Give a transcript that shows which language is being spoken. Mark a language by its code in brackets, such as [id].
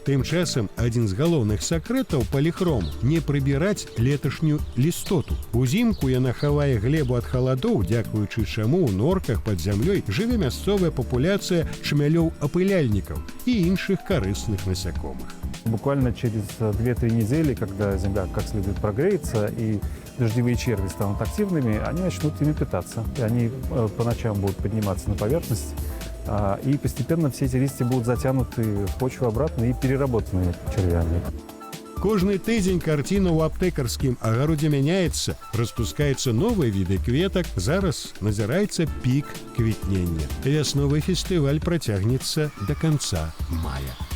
[be] Тым часам адзін з галоўных сакрэтаў паліхрому – не прыбіраць леташнюю лістоту. Узімку яна хавае глебу ад халадоў, дзякуючы чаму ў норках пад зямлёй жыве мясцовая папуляцыя чмялёў-апыляльнікаў і іншых карысных насякомых. [ru] Буквально через 2-3 недели, когда земля как следует прогреется и дождевые черви станут активными, они начнут ими питаться. И они по ночам будут подниматься на поверхность, и постепенно все эти листья будут затянуты в почву обратно и переработаны червями. [be] Кожны тыдзень карціна ў аптэкарскім агародзе мяняецца, распускаюцца новыя віды кветак, зараз назіраецца пік квітнення. Вясновы фестываль працягнецца да канца мая.